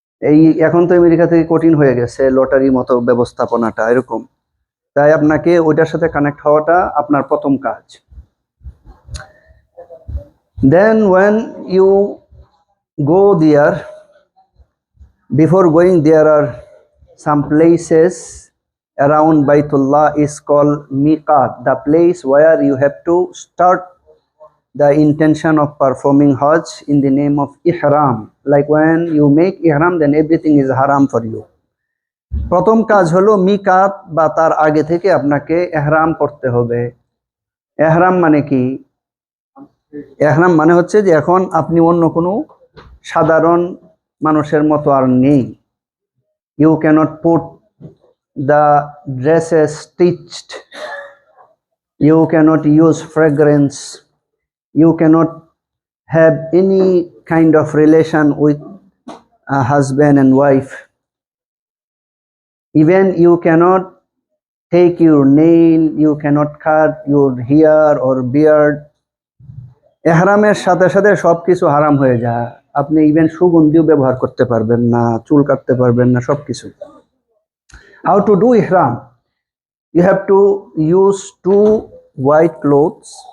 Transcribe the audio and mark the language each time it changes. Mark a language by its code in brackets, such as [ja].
[bn] এই এখন তো আমেরিকা থেকে কঠিন হয়ে গেছে লটারির মতো ব্যবস্থাপনাটা, এরকম। তাই আপনাকে ওইটার সাথে কানেক্ট হওয়াটা আপনার প্রথম কাজ। [en] Then when you go there, before going there are some places around Baitullah is called Miqat, the place where you have to start the intention of performing Hajj in the name of Ihram. Like when you make Ihram, then everything is haram for you. [bn] প্রথম কাজ হলো মিকাত বা তার আগে থেকে আপনাকে ইহরাম করতে হবে। ইহরাম মানে কি? ইহরাম মানে হচ্ছে যে এখন আপনি অন্য কোনো সাধারণ মানুষের মতো আর নেই। [en] You cannot put the dresses stitched, you cannot use fragrance, you cannot have any kind of relation with a husband and wife, even you cannot take your nail, you cannot cut your hair or beard. [bn] ইহরামের সাথে সাথে সবকিছু হারাম হয়ে যায়। আপনি even সুগন্ধিও ব্যবহার করতে পারবেন না, চুল কাটতে পারবেন না, সবকিছু। [en] How to do ihram? You have to use 2 white clothes.